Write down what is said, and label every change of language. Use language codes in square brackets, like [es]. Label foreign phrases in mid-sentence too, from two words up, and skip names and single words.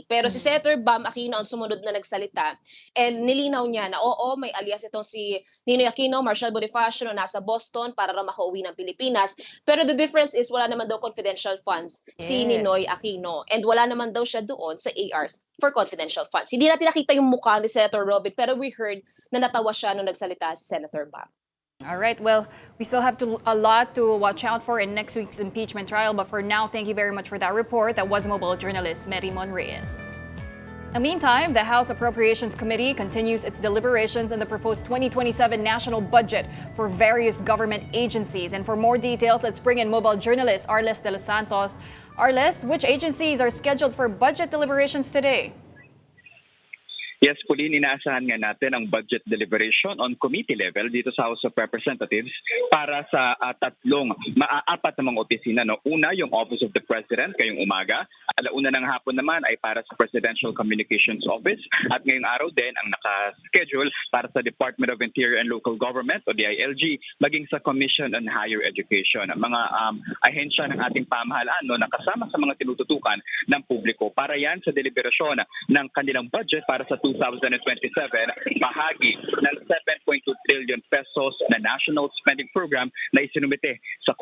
[tl] Pero si Senator Bam Aquino ang sumunod na nagsalita, and nilinaw niya na oo, may alias itong si Ninoy Aquino, Marshal Bonifacio, na nasa Boston para raw makauwi ng Pilipinas. Pero [en] the difference is [tl] wala naman daw confidential funds si Ninoy Aquino. And wala naman daw siya doon sa ARs [en] for confidential funds. [tl] Hindi natin nakita yung mukha ni Senator Robin, pero [en] we heard [tl] na natawa siya nung nagsalita si Senator Bam. [en] All right, well, we still have a lot to watch out for in next week's impeachment trial. But for now, thank you very much for that report. That was mobile journalist Mary Mon Reyes. In the meantime, the House Appropriations Committee continues its deliberations on the proposed 2027 national budget for various government agencies. And for more details, let's bring in mobile journalist Arles de los Santos. Arles, which agencies are scheduled for budget deliberations today? Yes, [tl] Pauline, inaasahan nga natin ang [en] budget deliberation on committee level [tl] dito sa House of Representatives para sa apat na mga opisina. No? Una, yung Office of the President ngayong umaga. Alauna ng hapon naman ay para sa Presidential Communications Office. At ngayong araw din ang nakaschedule para sa Department of Interior and Local Government o DILG, maging sa Commission on Higher Education. Mga ahensya ng ating pamahalaan na kasama sa mga tinututukan ng publiko. Para yan sa deliberasyon ng kanilang budget para sa 2027, bahagi ng 7.2 trillion pesos na National Spending Program na isinumite sa Kongreso.